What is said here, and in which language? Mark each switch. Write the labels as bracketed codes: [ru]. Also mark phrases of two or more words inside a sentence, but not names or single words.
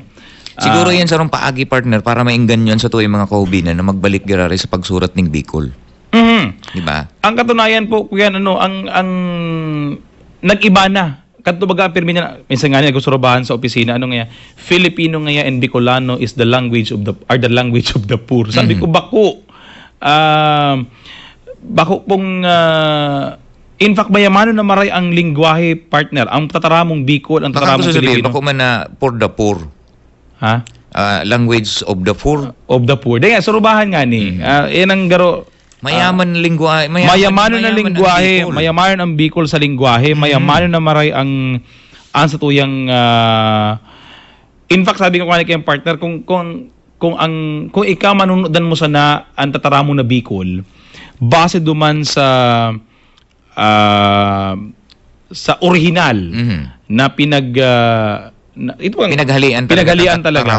[bik] Siguro yan sa rong paagi partner para mainggan yun sa tuwing mga kaubinan na magbalik garari sa pagsurat ng Bicol. Diba? Ang katunayan po kuya, ano, ang nag-iba na. Kanto baga pirmi niya, minsan nga niya gusto sa opisina, ano nga, Filipino nga and Bicolano [en] is the language of the poor. [bik] Sabi ko bako. Bako pong [en] in fact [bik] mayamano na maray ang lingwahe partner. Ang tataramong Bicol, ang tataramong Filipino. Bako man na [en] for the poor. [bik] Ha? [en] Language of the poor. Of the poor. [bik] Dahil surubahan nga ni. Yan ang garo. Mayaman lingwahe, mayamanon na lingwahe, mayamanon ang Bicol sa lingwahe, mayamanon na maray ang sa tuyang [en] in fact [bik] sabi ko kanina kay partner kung ikaw manunodan mo sana ang tataramo na Bicol base duman sa original na pinaghalian talaga.